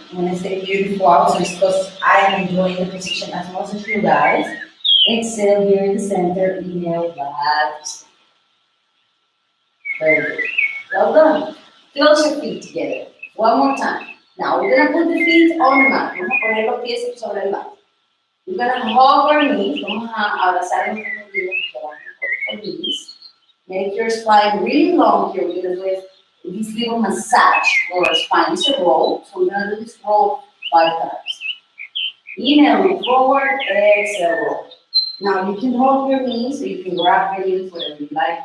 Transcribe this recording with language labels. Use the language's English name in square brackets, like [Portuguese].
[English] When I say beautiful, also it's because I am enjoying the position as much as you guys. Exhale here in the center. Inhale back. Very good. Well done. Close your feet together. One more time. Now we're gonna put the feet on the mat. [Spanish] Vamos a poner los pies sobre el mat. [English] We're gonna hug our knees. [Spanish] Vamos a abrazar nuestros knees. [English] Make your spine really long here. We're gonna do this little massage for our spine. It's a roll. So we're gonna do this roll 5 times. Inhale, move forward. Exhale, roll. Now you can hold your knees, or you can grab your knees, whatever you like.